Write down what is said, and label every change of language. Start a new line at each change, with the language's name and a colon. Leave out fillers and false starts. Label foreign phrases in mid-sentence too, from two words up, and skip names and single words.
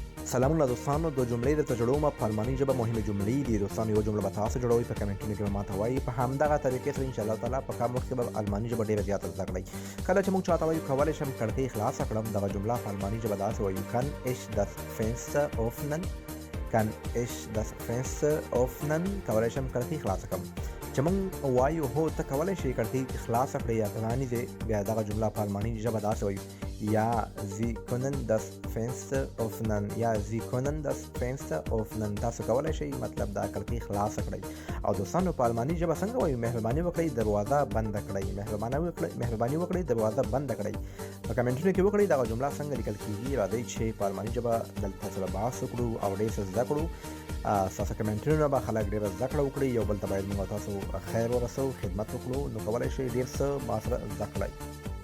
Pashto: سلامونه دوستانو د جملې درته جوړوم په الماني ژبه مهمې جملې دي دوستانو یو جمله به تاسو جوړوئ په کمنټونو کې به ماته وایي په همدغه طریقې سره
Arabic: انشاءالله تعالی
Pashto: په کم وخت کې به الماني ژبه ډېره زیاته زده کړئ کله چې موږ چاته وایو کولی شم کړکۍ خلاصه کړم دغه جمله په الماني ژبه داسې وایو
German: kann ich das Fenster öffnen kann ich das Fenster öffnen
Pashto: کولی شم کړکۍ خلاصه کړم چې موږ وایو هو ته کولی شې کړکۍ خلاصه کړې یا پرانیزې بیا دغه جمله په الماني ژبه داسې وایو
German: Ja, Sie können das Fenster öffnen. Ja, Sie können das Fenster öffnen.
Pashto: تاسو کولی شئ مطلب دا کړکۍ خلاصه کړئ او دوستانو په الماني ژبه څنګه وایو مهرباني وکړئ دروازه بنده کړئ مهرباني وکړئ دروازه بنده کړئ په کمنټونو کې وکړئ دغه جمله څنګه لیکل کیږي راځئ چې په الماني ژبه دلته سره بحث وکړو او ډېر څه زده کړو ستاسو کمنټونو به خلک ډېره زده کړه وکړي یو بل ته باید موږ تاسو خیر ورسوو خدمت وکړو نو کولی شئ ډېر څه ما سره زده کړئ